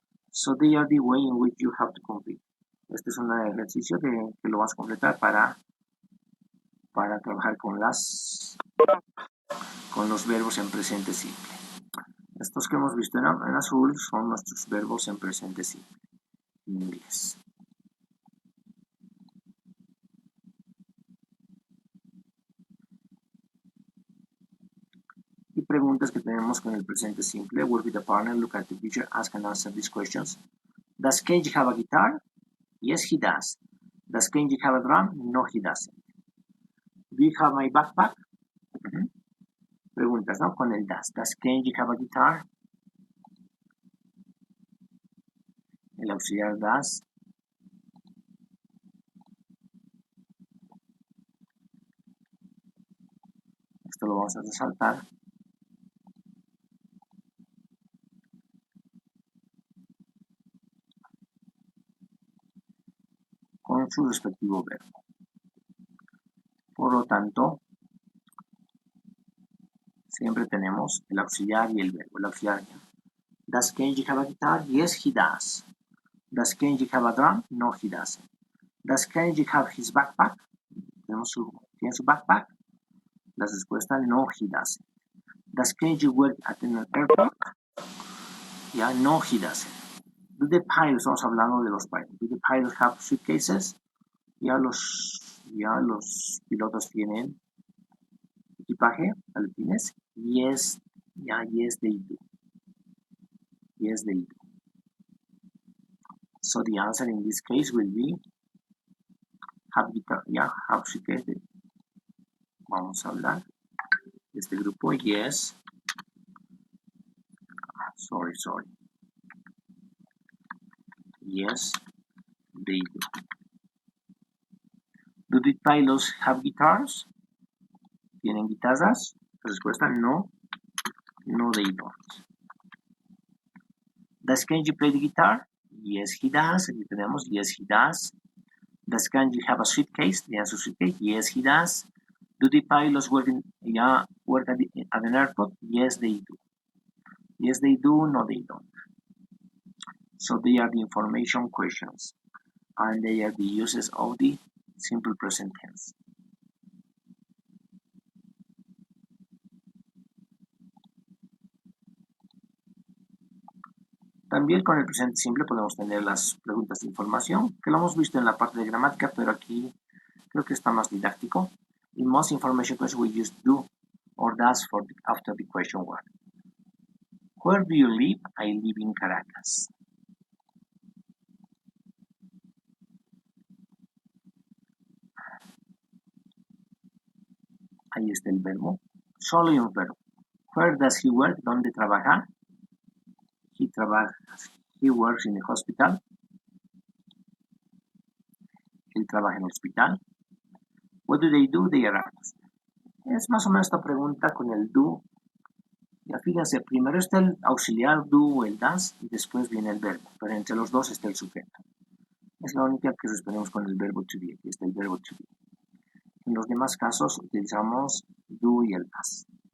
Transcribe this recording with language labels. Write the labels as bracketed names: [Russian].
[English] So they are the way in which you have to complete. [Spanish] Este es un ejercicio que lo vas a completar para trabajar con los verbos en presente simple. Estos que hemos visto en azul son nuestros verbos en presente simple, en inglés. Y preguntas que tenemos con el presente simple. [English] Work with a partner, look at the picture, ask and answer these questions. Does Kenji have a guitar? Yes, he does. Does Kenji have a drum? No, he doesn't. Do you have my backpack? [Spanish] Preguntas, ¿no? Con el does. [English] Does Kenji have a guitar? [Spanish] El auxiliar does. Esto lo vamos a resaltar. Con su respectivo verbo. Por lo tanto, siempre tenemos el auxiliar y el verbo. El auxiliar. [English] Does Kenji have a guitar? Yes, he does. Does Kenji have a drum? No, he doesn't. Does Kenji have his backpack? [Spanish] ¿Tiene su backpack? La respuesta, no, [English] he doesn't. Does Kenji work at an airport? Yeah, no, he doesn't. Do the pilots, [Spanish] estamos hablando de los pilots. [English] Do the pilots have suitcases? [Spanish] Ya los pilotos tienen equipaje, maletines. [English] Yes, yes they do. Yes, they do. So the answer in this case will be have guitar, have suitcase. [Spanish] Vamos a hablar de este grupo. [English] Yes. Sorry. Yes, they do. Do the pilots have guitars? [Spanish] ¿Tienen guitarras? La respuesta, no. [English] No, they don't. Does Kenji play the guitar? Yes, he does. [Spanish] Aquí tenemos, [English] yes, he does. Does Kenji have a suitcase? [Spanish] ¿Tiene su suitcase? [English] Yes, he does. Do the pilots work at an airport? Yes, they do. Yes, they do. No, they don't. So they are the information questions, and they are the uses of the simple present tense. [Spanish] También con el presente simple podemos tener las preguntas de información, que lo hemos visto en la parte de gramática, pero aquí creo que está más didáctico. [English] In most information questions we use do or does after the question word. Where do you live? I live in Caracas. [Spanish] Ahí está el verbo. Solo hay un verbo. [English] Where does he work? [Spanish] ¿Dónde trabaja? He trabaja. [English] He works in the hospital. [Spanish] Él trabaja en el hospital. [English] What do they do? They are actors. [Spanish] Es más o menos esta pregunta con el do. Ya fíjense, primero está el auxiliar do o el das y después viene el verbo, pero entre los dos está el sujeto. Es la única que respondemos con el verbo to be. Aquí está el verbo to be. En los demás casos utilizamos do y el das.